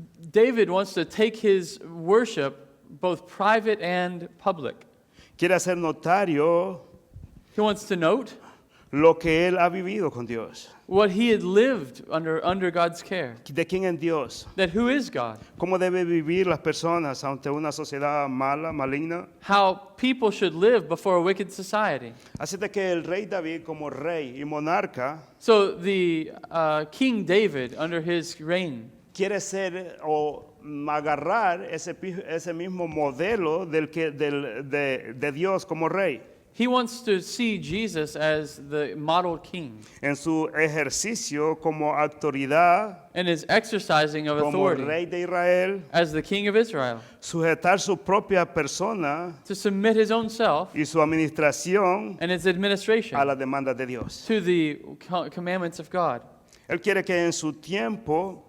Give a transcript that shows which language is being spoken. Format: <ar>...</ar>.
<en>David wants to take his worship, both private and public.</en> <es>quiere hacer notario</es> <en>He wants to note</en> <es>lo que él ha vivido con Dios,</es> <en>what he had lived under God's care.</en> <es>de quién es Dios,</es> <en>That who is God?</en> <es>cómo deben vivir las personas ante una sociedad mala, maligna.</es> <en>How people should live before a wicked society.</en> <es>Así de que el rey David como rey y monarca</es> <en>So the King David, under his reign,</en> <es>quiere ser o agarrar ese mismo modelo de Dios como rey</es> <en>he wants to see Jesus as the model king</en> <es>en su ejercicio como autoridad,</es> <en>and his exercising of</en> <es>como</es> <en>authority</en> <es>rey de Israel,</es> <en>as the king of Israel,</en> <es>sujetar su propia persona</es> <en>to submit his own self</en> <es>y su administración</es> <en>and his administration</en> <es>a las demandas de Dios.</es> <en>to the commandments of God.</en> <es>Él quiere que en su tiempo</es>